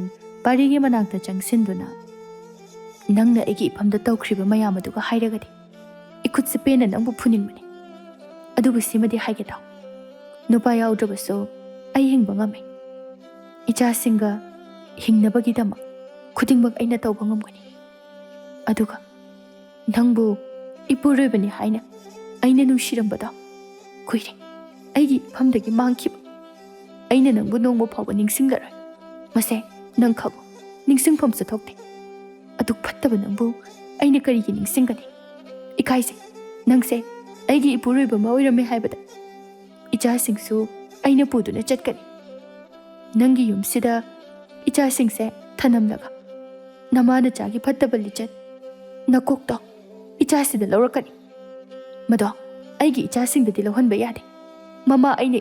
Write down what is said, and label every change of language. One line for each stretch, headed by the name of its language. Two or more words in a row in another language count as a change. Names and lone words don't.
Manipuri: parigi manakta changsinduna nangna egi ipamda tawkhriba mayam aduga hairagadi ikutse pena nangbu phuningmani adugu simadi haige taw nupa yaudrabasu ai hingba ngame icha singa hingnabagi dama khudingbak aina tawba ngamgani aduga nangbu ipuroibani haina aina nungsirambada kuire aigi famdagi mangkiba aina nangbu nongbo phawba ningsinglaroi mase nang khabo ningsingpham sa thokte aduk phattaba nangbu aina karigi ningsingani ikaise nangse aigi ipuroiba ma oirame haibada icha singsu aina puduna chatkani nangi yumsida icha singse thanamlaga namana chagi phattaba lichat nakokto icha sida lawrakani mado aigi icha singdadi lawhanba yade mama aina